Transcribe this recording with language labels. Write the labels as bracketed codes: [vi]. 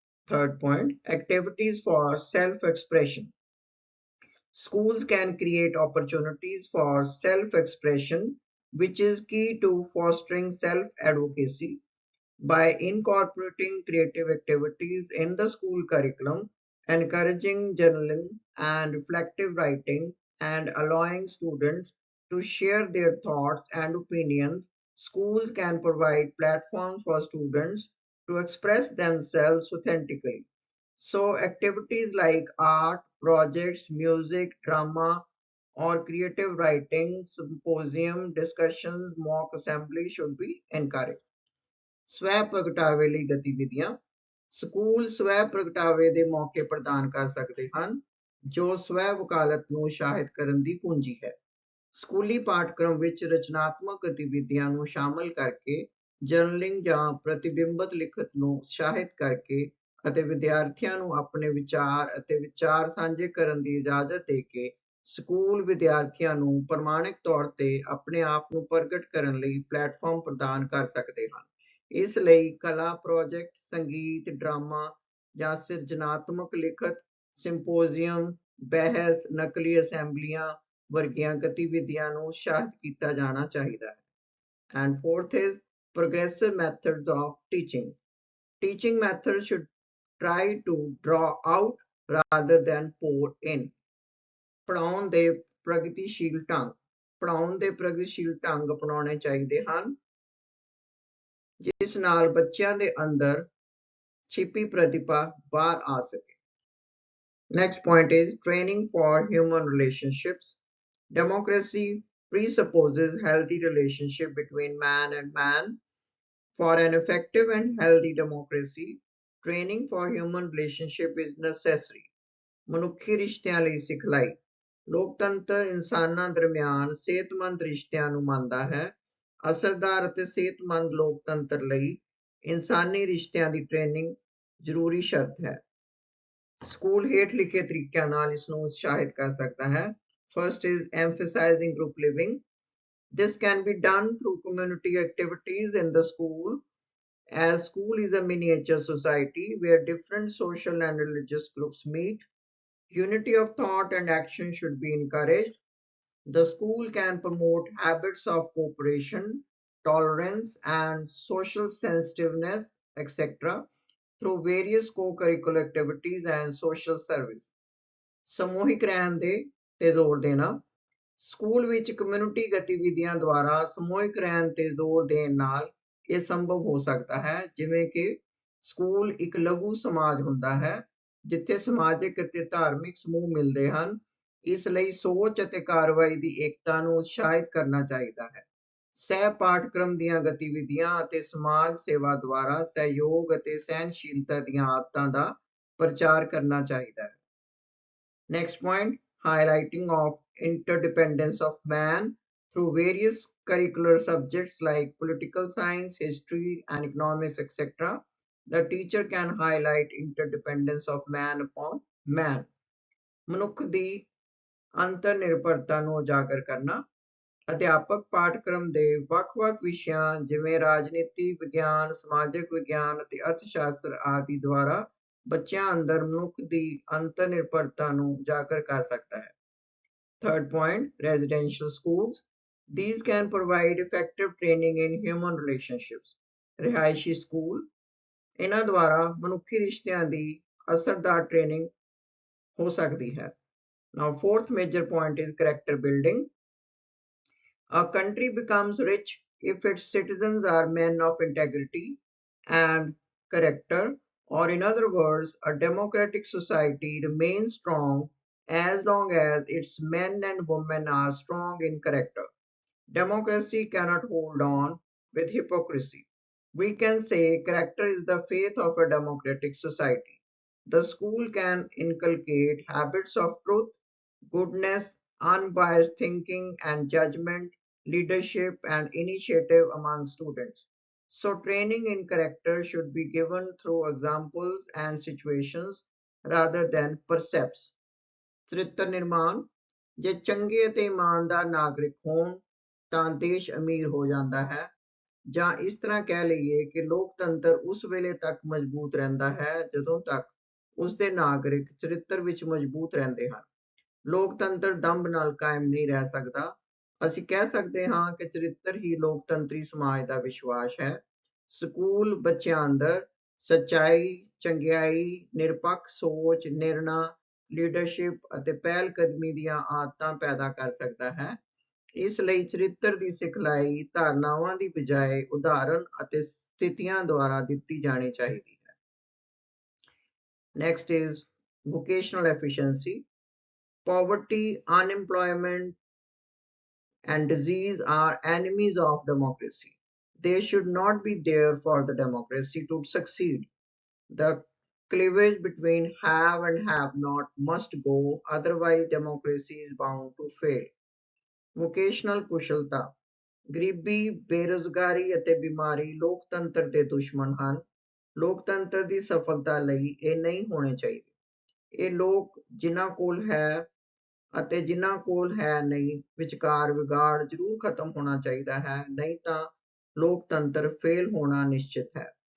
[en] Third point, activities for self-expression. Schools can create opportunities for self-expression, which is key to fostering self-advocacy. By incorporating creative activities in the school curriculum, encouraging journaling and reflective writing, and allowing students to share their thoughts and opinions, schools can provide platforms for students to express themselves authentically. So, activities like art, projects, music, drama, or creative writing, symposium, discussions, mock assembly should be encouraged. [pa] ਸਵੈ ਪ੍ਰਗਟਾਵੇ ਲਈ ਗਤੀਵਿਧੀਆਂ school ਸਵੈ ਪ੍ਰਗਟਾਵੇ ਦੇ ਮੌਕੇ ਪ੍ਰਦਾਨ ਕਰ ਸਕਦੇ ਹਨ ਜੋ ਸਵੈ ਵਕਾਲਤ ਨੂੰ ਉਤਸ਼ਾਹਿਤ ਕਰਨ ਦੀ ਕੁੰਜੀ ਹੈ। ਸਕੂਲੀ ਪਾਠਕ੍ਰਮ ਵਿੱਚ ਰਚਨਾਤਮਕ ਗਤੀਵਿਧੀਆਂ ਨੂੰ ਸ਼ਾਮਲ ਕਰਕੇ ਜਰਨਲਿੰਗ ਜਾਂ ਪ੍ਰਤਿਬਿੰਬਤ ਲਿਖਤ ਨੂੰ ਉਤਸ਼ਾਹਿਤ ਕਰਕੇ ਅਤੇ ਵਿਦਿਆਰਥੀਆਂ ਨੂੰ ਆਪਣੇ ਵਿਚਾਰ ਅਤੇ ਵਿਚਾਰ ਸਾਂਝੇ ਕਰਨ ਦੀ ਇਜਾਜ਼ਤ ਦੇ ਕੇ ਸਕੂਲ ਵਿਦਿਆਰਥੀਆਂ ਨੂੰ ਪ੍ਰਮਾਣਿਕ ਤੌਰ ਤੇ ਆਪਣੇ ਆਪ ਨੂੰ ਪ੍ਰਗਟ ਕਰਨ ਲਈ ਪਲੇਟਫਾਰਮ ਪ੍ਰਦਾਨ ਕਰ ਸਕਦੇ ਹਨ। ਇਸ ਲਈ ਕਲਾ ਪ੍ਰੋਜੈਕਟ ਸੰਗੀਤ ਡਰਾਮਾ ਜਾਂ ਸਿਰਜਣਾਤਮਕ ਲਿਖਤ ਸਿੰਪੋਜ਼ੀਅਮ ਬਹਿਸ ਨਕਲੀ ਅਸੈਂਬਲੀਆਂ ਵਰਗੀਆਂ ਗਤੀਵਿਧੀਆਂ ਨੂੰ ਉਤਸ਼ਾਹਿਤ ਕੀਤਾ ਜਾਣਾ ਚਾਹੀਦਾ ਹੈ। [en] And fourth is progressive methods of teaching. Teaching methods should try to draw out rather than pour in. [pa] ਪੜ੍ਹਾਉਣ ਦੇ ਪ੍ਰਗਤੀਸ਼ੀਲ ਢੰਗ ਪੜ੍ਹਾਉਣ ਦੇ ਪ੍ਰਗਤੀਸ਼ੀਲ ਢੰਗ ਅਪਣਾਉਣੇ ਚਾਹੀਦੇ ਹਨ ਜਿਸ ਨਾਲ ਬੱਚਿਆਂ ਦੇ ਅੰਦਰ ਛਿਪੀ ਪ੍ਰਤਿਭਾ ਬਾਹਰ ਆ ਸਕੇ। [en] Next point is training for human relationships. Democracy presupposes healthy relationship between man and man. For an effective and healthy democracy, training for human relationship is necessary. [pa] ਮਨੁੱਖੀ ਰਿਸ਼ਤਿਆਂ ਲਈ ਸਿਖਲਾਈ ਲੋਕਤੰਤਰ ਇਨਸਾਨਾਂ ਦਰਮਿਆਨ ਸਿਹਤਮੰਦ ਰਿਸ਼ਤਿਆਂ ਨੂੰ ਮੰਨਦਾ ਹੈ। ਅਸਰਦਾਰ ਅਤੇ ਸਿਹਤਮੰਦ ਲੋਕਤੰਤਰ ਲਈ ਇਨਸਾਨੀ ਰਿਸ਼ਤਿਆਂ ਦੀ ਟ੍ਰੇਨਿੰਗ ਜ਼ਰੂਰੀ ਸ਼ਰਤ ਹੈ। ਸਕੂਲ ਹੇਠ ਲਿਖੇ ਤਰੀਕਿਆਂ ਨਾਲ ਇਸ ਨੂੰ ਉਤਸ਼ਾਹਿਤ ਕਰ ਸਕਦਾ ਹੈ। [en] First is emphasizing group living. This can be done through community activities in the school, as school is a miniature society where different social and religious groups meet. Unity of thought and action should be encouraged. The school can promote habits of cooperation, tolerance, and social sensitiveness, etc., through various co-curricular activities and social service. [pa] ਸਮੂਹਿਕ ਰਹਿਣ ਦੇ ਤੇ ਜ਼ੋਰ ਦੇਣਾ school ਵਿੱਚ community ਗਤੀਵਿਧੀਆਂ ਦੁਆਰਾ ਸਮੂਹਿਕ ਰਹਿਣ ਤੇ ਜ਼ੋਰ ਦੇਣ ਨਾਲ ਇਹ ਸੰਭਵ ਹੋ ਸਕਦਾ ਹੈ ਜਿਵੇਂ ਕਿ ਸਕੂਲ ਇੱਕ ਲਘੂ ਸਮਾਜ ਹੁੰਦਾ ਹੈ ਜਿੱਥੇ ਸਮਾਜਿਕ ਅਤੇ ਧਾਰਮਿਕ ਸਮੂਹ ਮਿਲਦੇ ਹਨ। ਇਸ ਲਈ ਸੋਚ ਅਤੇ ਕਾਰਵਾਈ ਦੀ ਏਕਤਾ ਨੂੰ ਉਤਸ਼ਾਹਿਤ ਕਰਨਾ ਚਾਹੀਦਾ ਹੈ। ਸਹਿ ਪਾਠਕ੍ਰਮ ਦੀਆਂ ਗਤੀਵਿਧੀਆਂ ਅਤੇ ਸਮਾਜ ਸੇਵਾ ਦੁਆਰਾ ਸਹਿਯੋਗ ਅਤੇ ਸਹਿਨਸ਼ੀਲਤਾ ਦੀਆਂ ਆਦਤਾਂ ਦਾ ਪ੍ਰਚਾਰ ਕਰਨਾ ਚਾਹੀਦਾ ਹੈ। [en] Next point, highlighting of interdependence of man through various curricular subjects like political science, history, and economics, etc. The teacher can highlight interdependence of man upon man. [pa] ਮਨੁੱਖ ਦੀ ਅੰਤਰ ਨਿਰਭਰਤਾ ਨੂੰ ਉਜਾਗਰ ਕਰਨਾ ਅਧਿਆਪਕ ਪਾਠਕ੍ਰਮ ਦੇ ਵੱਖ-ਵੱਖ ਵਿਸ਼ਿਆਂ ਜਿਵੇਂ ਰਾਜਨੀਤੀ ਵਿਗਿਆਨ ਸਮਾਜਿਕ ਵਿਗਿਆਨ ਅਤੇ ਅਰਥਸ਼ਾਸਤਰ ਆਦਿ ਦੁਆਰਾ ਬੱਚਿਆਂ ਅੰਦਰ ਮਨੁੱਖ ਦੀ ਅੰਤਰ ਨਿਰਭਰਤਾ ਨੂੰ ਉਜਾਗਰ ਕਰ ਸਕਦਾ ਹੈ। [en] Third point, residential schools. These can provide effective training in human relationships. [pa] ਰਿਹਾਇਸ਼ੀ ਸਕੂਲ ਇਹਨਾਂ ਦੁਆਰਾ ਮਨੁੱਖੀ ਰਿਸ਼ਤਿਆਂ ਦੀ ਅਸਰਦਾਰ ਟ੍ਰੇਨਿੰਗ ਹੋ ਸਕਦੀ ਹੈ। [en] Now, fourth major point is character building. A country becomes rich if its citizens are men of integrity and character, or in other words, a democratic society remains strong as long as its men and women are strong in character. Democracy cannot hold on with hypocrisy. We can say character is the faith of a democratic society. The school can inculcate habits of truth, goodness, unbiased thinking and judgment, leadership, and initiative among students. So, training in character should be given through examples and situations rather than percepts. [pa] ਚਰਿੱਤਰ ਨਿਰਮਾਣ ਜੇ ਚੰਗੇ ਅਤੇ ਇਮਾਨਦਾਰ ਨਾਗਰਿਕ ਹੋਣ ਤਾਂ ਦੇਸ਼ ਅਮੀਰ ਹੋ ਜਾਂਦਾ ਹੈ ਜਾਂ ਇਸ ਤਰ੍ਹਾਂ ਕਹਿ ਲਈਏ ਕਿ ਲੋਕਤੰਤਰ ਉਸ ਵੇਲੇ ਤੱਕ ਮਜ਼ਬੂਤ ਰਹਿੰਦਾ ਹੈ ਜਦੋਂ ਤੱਕ ਉਸ ਦੇ ਨਾਗਰਿਕ ਚਰਿੱਤਰ ਵਿੱਚ ਮਜ਼ਬੂਤ ਰਹਿੰਦੇ ਹਨ। ਲੋਕਤੰਤਰ ਦੰਭ ਨਾਲ ਕਾਇਮ ਨਹੀਂ ਰਹਿ ਸਕਦਾ। ਅਸੀਂ ਕਹਿ ਸਕਦੇ ਹਾਂ ਕਿ ਚਰਿੱਤਰ ਹੀ ਲੋਕਤੰਤਰੀ ਸਮਾਜ ਦਾ ਵਿਸ਼ਵਾਸ ਹੈ। ਸਕੂਲ ਬੱਚਿਆਂ ਅੰਦਰ ਸੱਚਾਈ, ਚੰਗਿਆਈ, ਨਿਰਪੱਖ ਸੋਚ, ਨਿਰਣਾ, ਲੀਡਰਸ਼ਿਪ ਅਤੇ ਪਹਿਲ ਕਦਮੀ ਦੀਆਂ ਆਦਤਾਂ ਪੈਦਾ ਕਰ ਸਕਦਾ ਹੈ। ਇਸ ਲਈ ਚਰਿੱਤਰ ਦੀ ਸਿਖਲਾਈ ਧਾਰਨਾਵਾਂ ਦੀ ਬਜਾਏ ਉਦਾਹਰਣ ਅਤੇ ਸਥਿਤੀਆਂ ਦੁਆਰਾ ਦਿੱਤੀ ਜਾਣੀ ਚਾਹੀਦੀ ਹੈ। [en] Next is vocational efficiency. Poverty, unemployment, and disease are enemies of democracy. They should not be there for the democracy to succeed. The cleavage between have and have not must go, otherwise, democracy is bound to fail. [pa] Vocational ਕੁਸ਼ਲਤਾ ਗਰੀਬੀ, ਬੇਰੁਜ਼ਗਾਰੀ ਅਤੇ ਬਿਮਾਰੀ ਲੋਕਤੰਤਰ ਦੇ ਦੁਸ਼ਮਣ ਹਨ। ਲੋਕਤੰਤਰ ਦੀ ਸਫਲਤਾ ਲਈ ਇਹ ਨਹੀਂ ਹੋਣੇ ਚਾਹੀਦੇ। ਇਹ ਲੋਕ ਜਿਨ੍ਹਾਂ ਕੋਲ ਹੈ ਅਤੇ ਜਿਨ੍ਹਾਂ ਕੋਲ ਹੈ ਨਹੀਂ ਵਿਚਕਾਰ ਵਿਗਾੜ ਜ਼ਰੂਰ ਖਤਮ ਹੋਣਾ ਚਾਹੀਦਾ ਹੈ, ਨਹੀਂ ਤਾਂ ਲੋਕਤੰਤਰ ਫੇਲ ਹੋਣਾ ਨਿਸ਼ਚਿਤ ਹੈ।